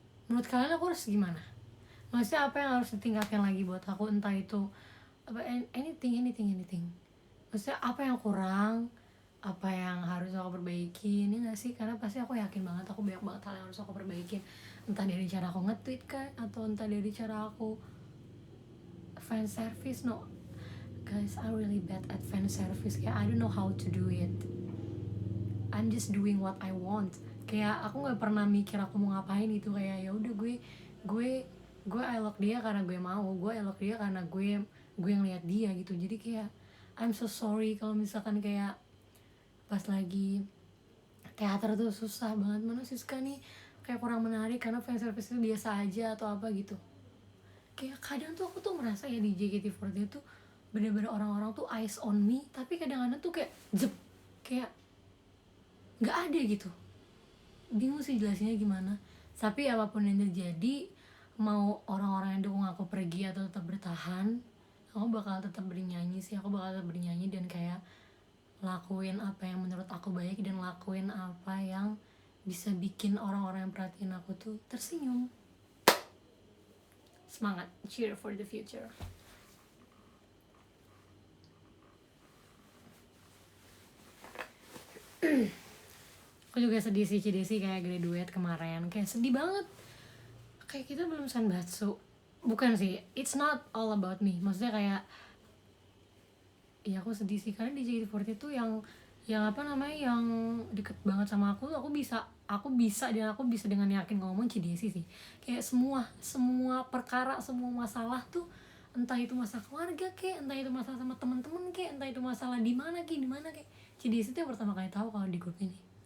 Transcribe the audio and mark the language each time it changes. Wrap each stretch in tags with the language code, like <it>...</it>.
<id>Menurut kalian aku harus gimana? Maksudnya apa yang harus ditingkatkan lagi buat aku, entah itu apa, anything. Maksudnya apa yang kurang, apa yang harus aku perbaiki, ini gak sih? Karena pasti aku yakin banget aku banyak banget hal yang harus aku perbaikin, entah dari cara aku nge-tweet kan, atau entah dari cara aku fan service.</id> <en>No guys, I'm really bad at fan service, kayak I don't know how to do it, I'm just doing what I want.</en> <id>Kayak aku nggak pernah mikir aku mau ngapain gitu, kayak ya udah gue elok dia karena gue mau, gue elok dia karena gue ngeliat dia gitu. Jadi kayak</id> <en>I'm so sorry</en> <id>kalau misalkan kayak pas lagi teater tuh susah banget. Mana Siska nih, kayak kurang menarik karena fan service itu biasa aja atau apa gitu. Kayak kadang tuh aku tuh merasa ya di JKT48 tuh bener-bener orang-orang tuh</id> <en>eyes on me,</en> <id>tapi kadang-kadang tuh kayak jep, kayak nggak ada gitu. Bingung sih jelasinnya gimana. Tapi apapun yang terjadi, mau orang-orang yang dukung aku pergi atau tetap bertahan, aku bakal tetap bernyanyi sih. Aku bakal tetap bernyanyi dan kayak lakuin apa yang menurut aku baik dan lakuin apa yang bisa bikin orang-orang yang perhatiin aku tuh tersenyum.</id> <en>Semangat, cheer for the future.</en> <id>Aku juga sedih sih Cidesi kayak graduate kemarin, kayak sedih banget. Kayak kita belum sanbatsu. Bukan sih,</id> <en>it's not all about me.</en> <id>Maksudnya kayak ya aku sedih sih karena di JKT48 tuh yang apa namanya yang deket banget sama aku bisa dan aku bisa dengan yakin ngomong Cidesi sih. Kayak semua perkara, semua masalah tuh, entah itu masalah keluarga kek, entah itu masalah sama teman-teman kek, entah itu masalah di mana kek, Cidesi tuh yang pertama kali tahu kalau di grup ini.</id>